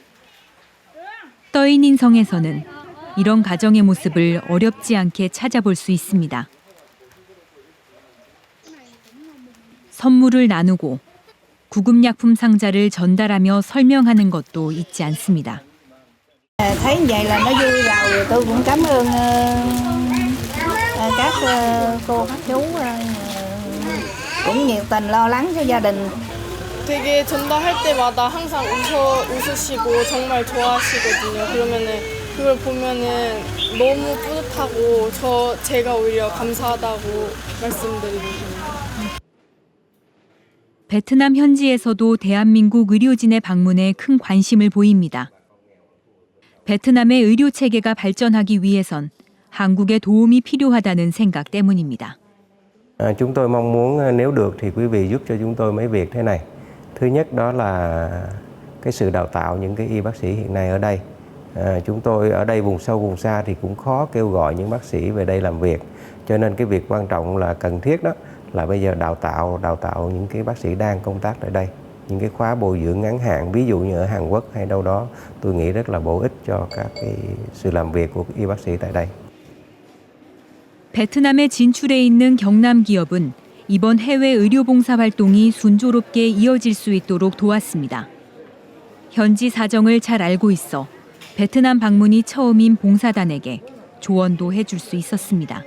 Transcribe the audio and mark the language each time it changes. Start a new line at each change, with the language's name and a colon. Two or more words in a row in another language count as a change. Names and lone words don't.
Korean: 떠있는 성에서는 이런 가정의 모습을 어렵지 않게 찾아볼 수 있습니다. 선물을 나누고 구급약품 상자를 전달하며 설명하는 것도 잊지 않습니다.
Vietnamese: Thấy như vậy là nó vui rồi, tôi cũng cảm ơn các cô, các chú cũng nhiệt tình lo lắng cho gia đình.
Korean: 되게 전달할 때마다 항상 웃으시고 정말 좋아하시거든요. 그러면은 그걸 보면은 너무 뿌듯하고 제가 오히려 감사하다고 말씀드리고 싶어요. 베트남 현지에서도 대한민국 의료진의 방문에 큰 관심을 보입니다. 베트남의 의료 체계가 발전하기 위해선 한국의 도움이 필요하다는 생각 때문입니다.
Vietnamese: Chúng tôi mong muốn nếu được thì quý vị giúp cho chúng tôi mấy việc thế này. Thứ nhất đó là cái sự đào tạo những cái y bác sĩ hiện nay ở đây. Chúng tôi ở đây vùng sâu vùng xa thì cũng khó kêu gọi những bác sĩ về đây làm việc. Cho nên cái việc quan trọng là cần thiết đó là bây giờ đào tạo những cái bác sĩ đang công tác ở đây. Những cái khóa bồi dưỡng ngắn hạn, ví dụ như ở Hàn Quốc hay đâu đó, tôi nghĩ rất là bổ ích cho các cái sự làm việc của y bác sĩ tại đây.
Korean: 베트남에 진출해 있는 경남 기업은 이번 해외 의료 봉사 활동이 순조롭게 이어질 수 있도록 도왔습니다. 현지 사정을 잘 알고 있어 베트남 방문이 처음인 봉사단에게 조언도 해줄 수 있었습니다.